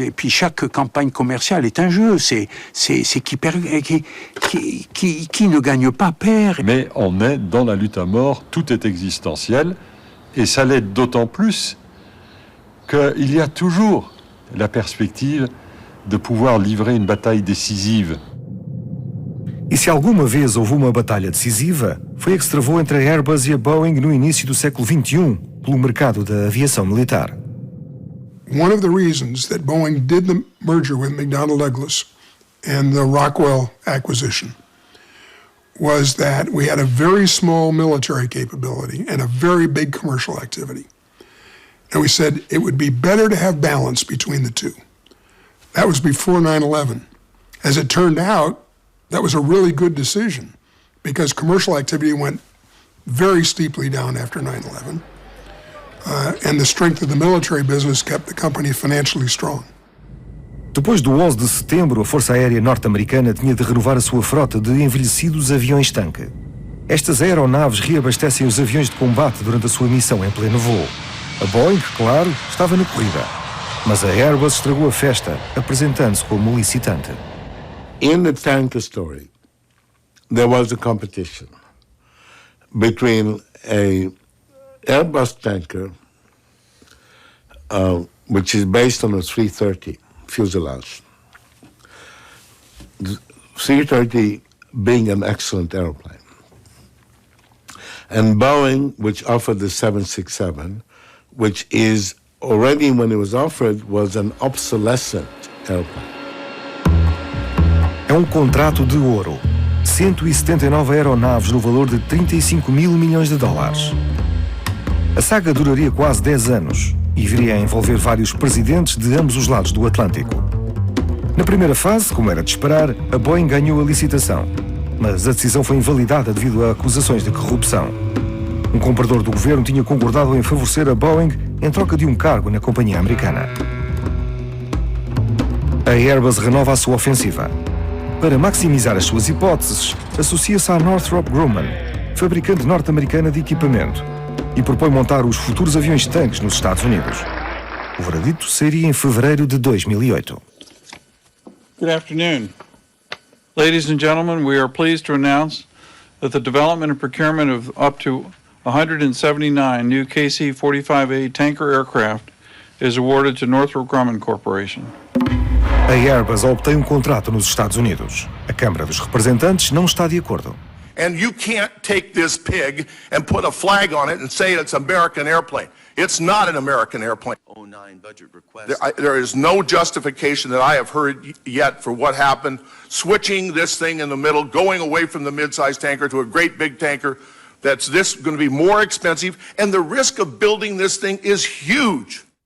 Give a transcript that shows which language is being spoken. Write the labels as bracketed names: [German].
[French] Et puis chaque campagne commerciale est un jeu. C'est qui ne gagne pas perd. Mais on est dans la lutte à mort, tout est existentiel, et ça l'est d'autant plus qu'il y a toujours la perspective de pouvoir livrer une bataille décisive. [Portuguese] E se alguma vez houve uma batalha decisiva, foi a que se travou entre a Airbus e a Boeing no início do século XXI, pelo mercado da aviação militar. [English] One of the reasons that Boeing did the merger with McDonnell Douglas and the Rockwell acquisition was that we had a very small military capability and a very big commercial activity. And we said it would be better to have balance between the two. That was before 9/11. As it turned out, that was a really good decision because commercial activity went very steeply down after 9/11. And the strength of the military business kept the company financially strong. [Portuguese] Depois do 11 de setembro, a Força Aérea Norte-Americana tinha de renovar a sua frota de envelhecidos aviões-tanque. Estas aeronaves reabastecem os aviões de combate durante a sua missão em pleno voo. A Boeing, claro, estava na corrida. Mas a Airbus estragou a festa, apresentando-se como licitante. [English] In the tanker story, there was a competition between a Airbus tanker, which is based on a 330 fuselage. The 330 being an excellent airplane. And Boeing, which offered the 767, which is already, when it was offered, was an obsolescent airplane. [Portuguese] É um contrato de ouro. 179 aeronaves no valor de 35 mil milhões de dólares. A saga duraria quase 10 anos e viria a envolver vários presidentes de ambos os lados do Atlântico. Na primeira fase, como era de esperar, a Boeing ganhou a licitação, mas a decisão foi invalidada devido a acusações de corrupção. Um comprador do governo tinha concordado em favorecer a Boeing em troca de um cargo na companhia americana. A Airbus renova a sua ofensiva. Para maximizar as suas hipóteses, associa-se à Northrop Grumman, fabricante norte-americana de equipamento, e propõe montar os futuros aviões-tanques nos Estados Unidos. O veredito seria em fevereiro de 2008. [English] Good afternoon. Ladies and gentlemen, we are pleased to announce that the development and procurement of up to 179 new KC-45A tanker aircraft is awarded to Northrop Grumman Corporation. [Portuguese] A Airbus obtém um contrato nos Estados Unidos. A Câmara dos Representantes não está de acordo. [English] And you can't take this pig and put a flag on it and say it's an American airplane. It's not an American airplane. There is no justification that I have heard yet for what happened, switching this thing in the middle, going away from the mid-sized tanker to a great big tanker that's going to be more expensive, and the risk of building this thing is huge.